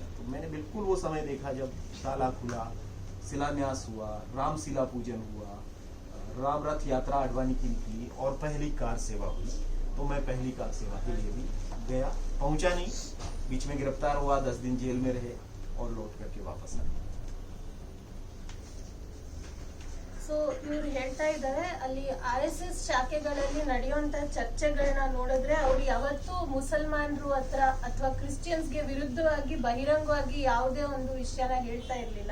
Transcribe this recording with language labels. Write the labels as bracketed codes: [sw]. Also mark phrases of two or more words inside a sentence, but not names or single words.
[hi] तो मैंने बिल्कुल वो समय देखा जब ताला खुला, शिलान्यास हुआ, रामशिला पूजन हुआ, राम रथ यात्रा अडवाणी की निकली और पहली कार सेवा हुई। तो मैं पहली कार सेवा के लिए भी गया, पहुंचा नहीं, बीच में गिरफ्तार हुआ, 10 दिन जेल में रहे और लौट करके वापस आ गया। [kn] ಸೊ ಇವ್ರು ಹೇಳ್ತಾ ಇದ್ದಾರೆ ಅಲ್ಲಿ RSS ಶಾಖೆಗಳಲ್ಲಿ ನಡೆಯುವಂತ ಚರ್ಚೆಗಳನ್ನ ನೋಡಿದ್ರೆ ಅವ್ರು ಯಾವತ್ತೂ ಮುಸಲ್ಮಾನರು ಹತ್ರ ಅಥವಾ ಕ್ರಿಶ್ಚಿಯನ್ಸ್ಗೆ ವಿರುದ್ಧವಾಗಿ ಬಹಿರಂಗವಾಗಿ ಯಾವುದೇ ಒಂದು ವಿಷಯನ ಹೇಳ್ತಾ ಇರ್ಲಿಲ್ಲ.